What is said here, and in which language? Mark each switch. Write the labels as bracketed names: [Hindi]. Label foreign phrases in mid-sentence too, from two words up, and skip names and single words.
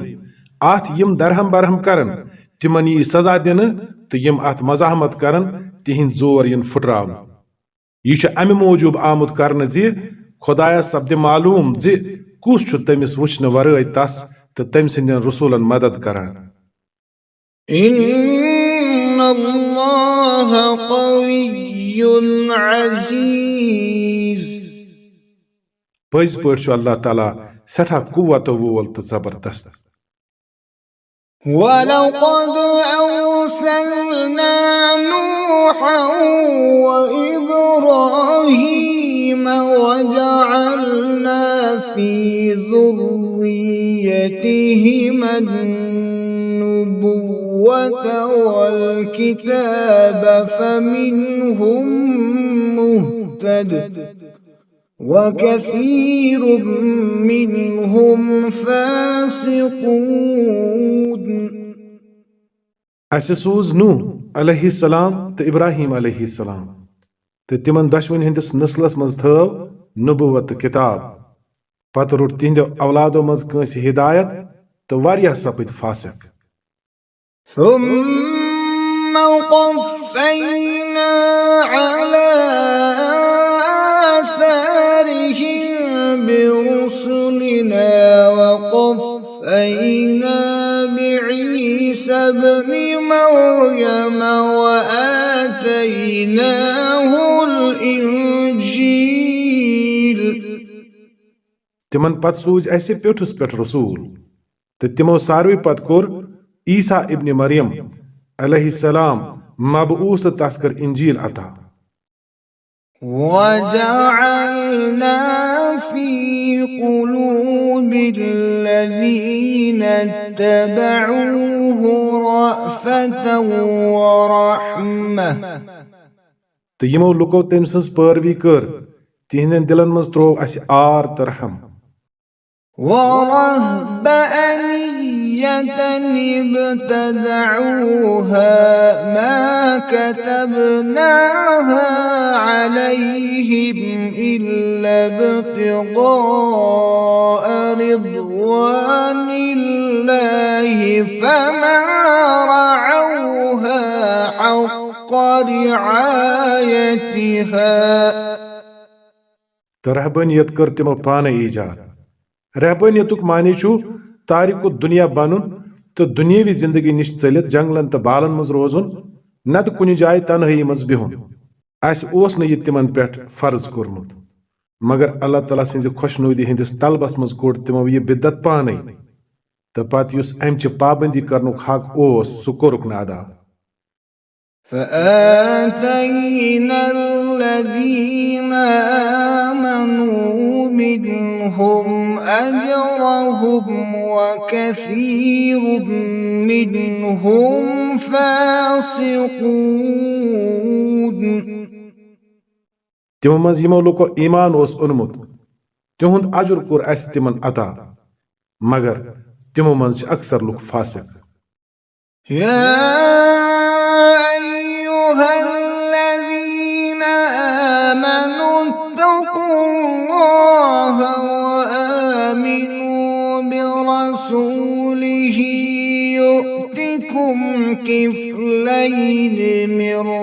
[Kashmiri] اتھ یِم درہم برہم کرن تِمن یی سزا دِنہٕ تہٕ یِم اتھ مزاحمت کرن تِہنٛدۍ زور یِن پھُٹراونہٕ. یہِ چھُ امہِ موٗجوٗب آمُت کرنہٕ زِ خۄدایس سپدِ معلوٗم زِ کُس چھُ تٔمِس وٕچھنہٕ ورٲے تس تہٕ تٔمۍ سٕنٛدٮ۪ن رسوٗلن مدد کران. [Arabic] إن الله قوي عزيز. [Kashmiri] پٔزۍ پٲٹھۍ چھُ اللہ تعالیٰ سٮ۪ٹھاہ قوت وول تہٕ زبردست. [Arabic] ولقد أرسلنا نوحا وإبراهيم وجعلنا في ذريتهما النبوة والكتاب فمنهم مهتد وكثير منهم فاسقون. [Kashmiri] اسہِ سوٗز نوح علیہ السلام تہٕ ابراہیم علیہ السلام تہٕ تِمن دۄشوٕنی ہٕنٛدِس نسلس منٛز تھٲو نبوت تہٕ کِتاب. پتہٕ روٚٹ تِہنٛدیو اولادو منٛز کٲنٛسہِ ہدایت تہٕ واریاہ سپٕدۍ فاسق. [Arabic] ثم قفينا على آثارهم برسلنا وقفينا بعيسى ابن مريم وآتيناه الإنجيل. [Kashmiri] تِمن پتہٕ سوٗزۍ اسہِ پیوٚٹھُس پٮ۪ٹھ رسوٗل تہٕ تِمو ساروٕے پتہٕ کوٚر عیسیٰ ابن مریم علیہ السلام مبعوث تہٕ تس کٔر انجیل عطا. [Arabic] وجعلنا في قلوب الذين اتبعوه رأفة ورحمة. [Kashmiri] تہٕ یِمو لُکو تٔمۍ سٕنٛز پٲروی کٔر تِہنٛدٮ۪ن دِلن منٛز تروو اسہِ آر تہٕ رحم. [Arabic] ورهبانية ابتدعوها ما كتبناها عليهم إلا ابتغاء رضوان الله فما رعوها حق رعايتها. [Kashmiri] تہٕ رحبٲنیت کٔر تِمو پانے ایجاد. رحبٲنیتُک معنی چھُ تاریکُ دُنیا بنُن تہٕ دُنیٲوی زندگی نِش ژٔلِتھ جنگلن تہٕ بالن منٛز روزُن نتہٕ کُنہِ جایہِ تنہٲیی منٛز بِہُن. اسہِ اوس نہٕ یہِ تِمن پٮ۪ٹھ فرض کوٚرمُت مگر اللہ تعالیٰ سٕنٛزِ خۄشنوٗدی ہٕنٛدِس طلبس منٛز کوٚڑ تِمو یہِ بِدت پانے تہٕ پتہٕ یُس امچہِ پابندی کرنُک حق اوس سُہ کوٚرُکھ نہٕ ادا. [Arabic] فآتينا الذين آمنوا منهم أجرهم وكثير منهم فاسقون. [Kashmiri] تِمو منٛز یِمو لُکو ایمان اوس اوٚنمُت تِہُنٛد اجر کوٚر اسہِ تِمن عطا مگر تِمو منٛز چھِ اکثر لُکھ فاسق. [Arabic] الذين آمنوا اتقوا الله وآمنوا برسوله يؤتكم كفلين من